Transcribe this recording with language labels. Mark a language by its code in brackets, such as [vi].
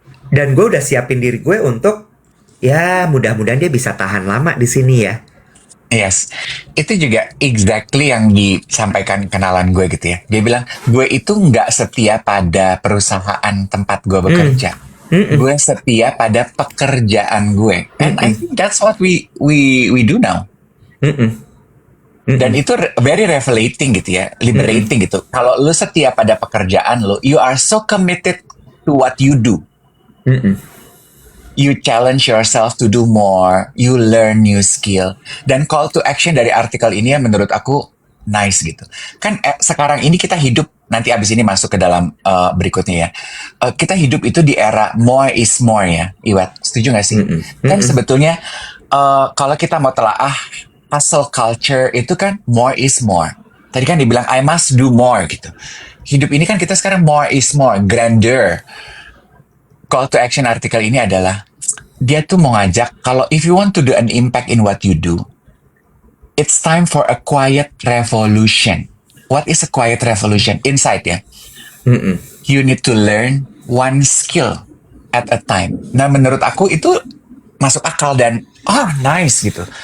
[id] Dan gue udah siapin diri gue untuk, ya mudah-mudahan dia bisa tahan lama di sini ya. Yes, itu juga exactly yang disampaikan kenalan gue gitu ya. Dia bilang, gue itu nggak setia pada perusahaan tempat gue bekerja. Gue setia pada pekerjaan gue. [en] And I think that's what we do now. [id] Dan itu [en] very revelating gitu ya, liberating gitu. [id] Kalau lu setia pada pekerjaan lu, [en] you are so committed to what you do. You challenge yourself to do more, you learn new skill. [id] Dan call to action dari artikel ini ya menurut aku nice gitu. Kan sekarang ini kita hidup, nanti abis ini masuk ke dalam berikutnya ya. Kita hidup itu di era [en] more is more [id] ya, Iwat. Setuju gak sih? Kan sebetulnya kalau kita mau telaah, hustle culture itu kan [en] more is more. [id] Tadi kan dibilang [en] I must do more [id] gitu. Hidup ini kan kita sekarang [en] more is more, [id] grandeur. [en] Call to action [id] artikel ini adalah dia tuh mau ngajak kalau [en] if you want to do an impact in what you do, it's time for a quiet revolution. what is a quiet revolution? [id] Insight ya. Mm-mm. [en] You need to learn one skill at a time. [id] Nah, menurut aku itu masuk akal dan nice gitu.